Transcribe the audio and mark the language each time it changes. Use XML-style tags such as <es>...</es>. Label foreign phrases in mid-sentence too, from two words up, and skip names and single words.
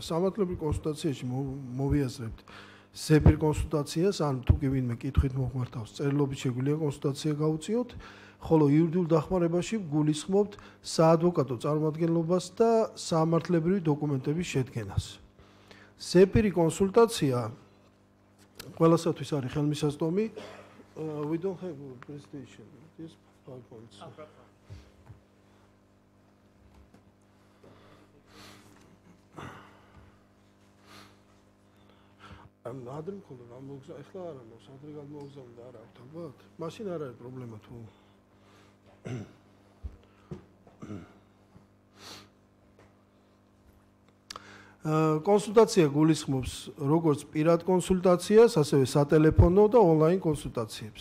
<ka>სამართლებრივ კონსულტაციაში მოვიაზრებთ ზეპირ კონსულტაციას, ან თუ კი ვინმე კითხვით მოგვართავს, წერილობით შეგვიძლია კონსულტაცია გავუწიოთ, ხოლო იურიდიულ დახმარებაში გულისხმობთ საადვოკატო წარმომადგენლობას და სამართლებრივი დოკუმენტების შედგენას. ზეპირი კონსულტაცია ყველასათვის არის ხელმისაწვდომი.</ka> <en>We don't have a presentation. Yes, PowerPoint.</en> <ka>ადრე მქონდა, ეხლა არა მაქვს, ადრე გადმოუგზავნდა, არა აქვს ალბათ. მაშინ არ არის პრობლემა თუ კონსულტაცია გულისხმობს როგორც პირად კონსულტაციას, ასევე სატელეფონო და ონლაინ კონსულტაციებს.</ka>